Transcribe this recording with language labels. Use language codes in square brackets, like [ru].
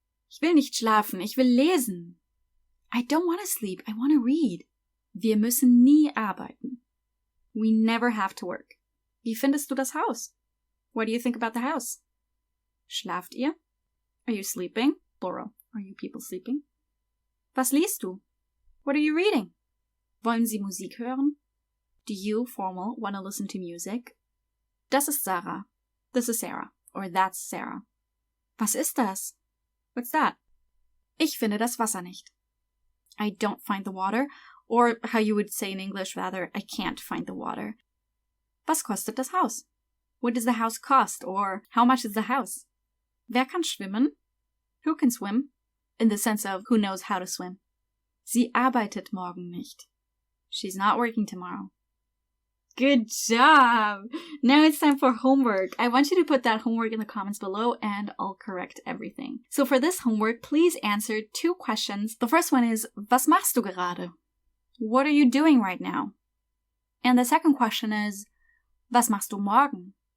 [de] Ich will nicht schlafen, ich will lesen. [en] I don't want to sleep, I want to read. [de] Wir müssen nie arbeiten. [en] We never have to work. [de] Wie findest du das Haus? [en] What do you think about the house? [de] Schlaft ihr? [en] Are you sleeping? Plural. Are you people sleeping? [de] Was liest du? [en] What are you reading? [de] Wollen Sie Musik hören? [en] Do you, formal, want to listen to music? [de] Das ist Sarah. [en] This is Sarah. Or that's Sarah. [de] Was ist das? [en] What's that? [de] Ich finde das Wasser nicht. [en] I don't find the water. Or how you would say in English rather, I can't find the water. [de] Was kostet das Haus? [en] What does the house cost? Or how much is the house? [de] Wer kann schwimmen? [en] Who can swim? In the sense of who knows how to swim. [de] Sie arbeitet morgen nicht. [en] She's not working tomorrow. Good job! Now it's time for homework. I want you to put that homework in the comments below and I'll correct everything. So for this homework, please answer 2 questions. The first one is, [de] was machst du gerade? [en] What are you doing right now? And the second question is, [de] was machst du morgen?